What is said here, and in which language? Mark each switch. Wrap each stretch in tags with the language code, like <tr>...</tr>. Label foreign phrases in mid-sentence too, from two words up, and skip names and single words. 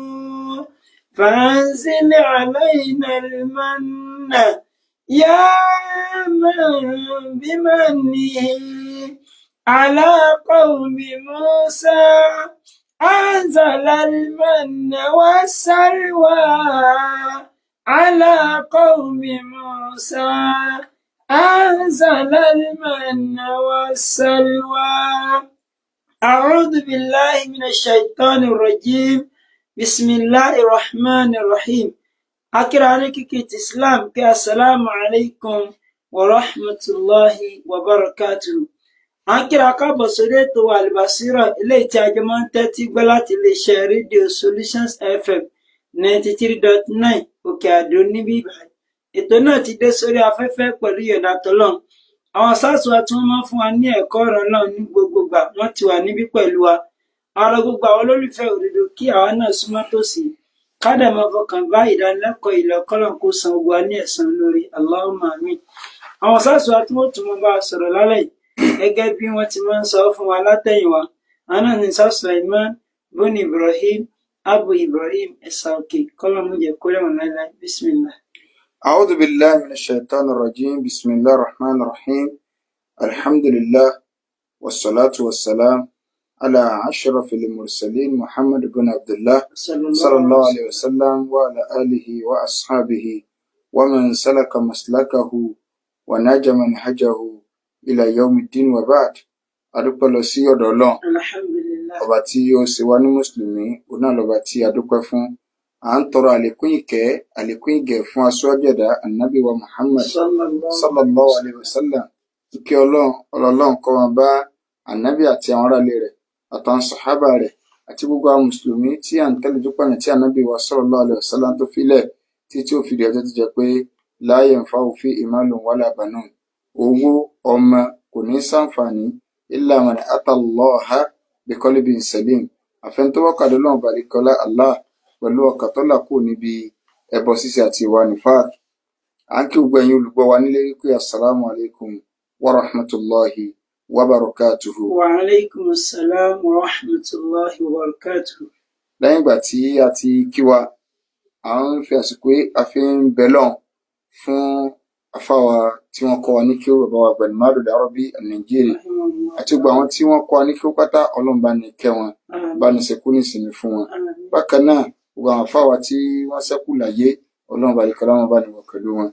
<ar>فأنزل علينا المن يا من بمنه على قوم موسى أنزل المن والسلوى على قوم موسى أنزل المن والسلوى. أعوذ بالله من الشيطان الرجيم. بسم الله الرحمن الرحيم.</ar> <yo>akíra kíkí ti Islam kí</yo> <ar>السلام عليكم ورحمة الله وبركاته.</ar> <yo>Akíra káàbọ̀ sórí ètò Al-Basira eléyìí tí a jọ máa ń tẹ́tí gbọ́ láti iléeṣẹ́ rédíò Solutions FM 93.9 Òkè Àdó níbí Ìbàdàn. Ètò náà ti dé sórí afẹ́fẹ́ pẹ̀lú ìyọ̀ǹda t'Ọlọ́run. Àwọn sáàsù wa tí wọ́n máa ń fún wa ní ẹ̀kọ́ ọ̀rọ̀ Ọlọ́run ní gbogbo ìgbà wọ́n ti wà níbí pẹ̀lú wa. Àwọn gbogbo àwọn olólùfẹ́ òdodo kí àwa náà súnmọ́ tòsí kádà máa fọkàn bá ìdánilẹ́kọ̀ọ́ ilẹ̀ Ọlọ́run kó san gbogbo wa ní ẹ̀san lórí</yo> <ar>اللهم آمين.</ar> <yo>Àwọn sáàsù wa tí wọ́n tún mọ́ bá a sọ̀rọ̀ lálẹ́ gẹ́gẹ́ bí wọ́n ti máa ń sọ fún wa látẹ̀yìnwá. Àwọn náà ní Sá Sulaiman bun Ibrahim Abu Ibrahim ẹ̀sà òkè kọ́lọ́mù jẹ́ kó rẹ̀wọ̀n láíláí.</yo> <ar>Bismillah. أعوذ بالله من الشيطان الرجيم. بسم الله الرحمن الرحيم. الحمد لله والصلاة والسلام على أشرف المرسلين محمد بن عبد الله صلى الله عليه وسلم وعلى آله وأصحابه ومن سلك مسلكه ونجى منهجه إلى يوم الدين وبعد.</ar> <yo>adúpẹ́ lọ sí ọ̀dọ̀ Ọlọ́run Alhamdulillah. ọba tí ó ṣe wá ní mùsùlùmí, òun náà lọ́ba tí a dúpẹ́ fún. À ń tọrọ àlékún ìkẹ́ àlékún ìgẹ̀ fún aṣáájú ẹ̀dá ànábì wa Muhammad</yo> <ar>صلى الله عليه وسلم.</ar> <yo>Ìkẹ́ Ọlọ́run kó máa bá ànábì àti àwọn aráalé rẹ̀ àtàwọn sàhábà rẹ̀ àti gbogbo àwọn mùsùlùmí tí à ń tẹ̀lé ojúpọ̀nà tí ànábì wa</yo> <ar>صلى الله عليه وسلم</ar> <yo>tó filẹ̀ títí ó fi di ọjọ́ tó jẹ́ pé</yo> <ar>لا ينفع فيه مال ولا بنون.</ar> <yo>Owó ọmọ kò ní ṣàǹfààní</yo> <ar>إلا من أتى الله بقلب سليم.</ar> <yo>Àfẹnutọ́wọ́kàdé Ọlọ́run balikọ́lá Allah pẹ̀lú ọkàn tó là kúrò níbi ẹbọ ṣíṣe àti ìwà nifaq. À ń kí gbogbo ẹ̀yin olùgbọ́ wa nílé wípé</yo> <ar>السلام عليكم ورحمة الله وبركاته. وعليكم السلام ورحمة الله وبركاته.</ar> <yo>Lẹ́yìn ìgbà tí a ti kí wa, à ń fi àsìkò a fi ń bẹ Ọlọ́run fún afáwa tí wọ́n kọ́ wa ní kí ó bàbá wa Gbẹ̀nìmádù Dárọ́bí Nàìjíríà àti gbogbo àwọn tí wọ́n kọ́ wa ní kí ó pátá. Ọlọ́run bá ní kẹ́ wọn, bá ní ṣekú ní ìsinmi fún wọn. Bákan náà gbogbo àwọn afáwa tí wọ́n ṣẹ́kù láyé, Ọlọ́run bá ní kẹ́ láwọn bá ní wọ̀ pẹ̀lú wọn.</yo>